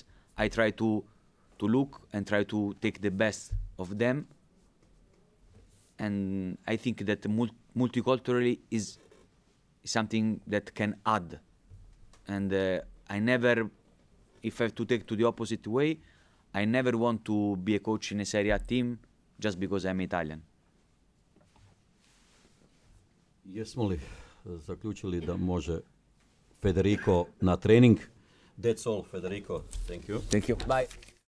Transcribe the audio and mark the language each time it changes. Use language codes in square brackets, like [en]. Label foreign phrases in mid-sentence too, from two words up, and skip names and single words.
[en] I try to look and try to take the best of them, and I think that multiculturally is something that can add. And I never, if I have to take to the opposite way, I never want to be a coach in a Serie A team just because I'm Italian. [sr] Jesmo li zaključili da može Federico na trening? [en] That's all, Federico. Thank you. Thank you. Bye.